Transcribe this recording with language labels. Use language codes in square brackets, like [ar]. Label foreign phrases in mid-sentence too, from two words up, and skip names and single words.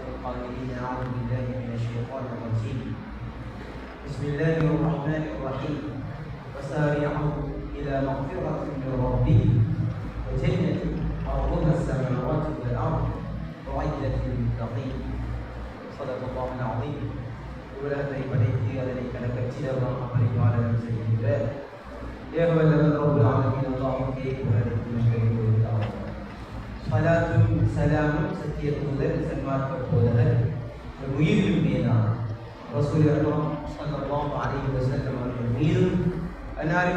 [ar] القائلين اعوذ بالله من الشيطان الرجيم بسم الله الرحمن الرحيم وسارعوا الى مغفرة من ربهم وجنة عرضها السماوات والارض وعدة للمتقين صدق الله العظيم [ta] உலகத்தை படைத்து அதனை கணக்கச்சிடமாக பரிபாலனம் செய்கின்ற ஏகவல்லவன் ரப்புல் ஆலமீன் அல்லாஹ்வுக்கே புகழனைத்தும் நன்றியுரித்தாகும். ஸலாத்தும் ஸலாமும் சத்திய தூதர் சன்மார்க்க போதகர் உயிரிலும் மேலான [ar] رسول الله صلى الله عليه وسلم [ta] அவர்கள் மீதும் அன்னாரின்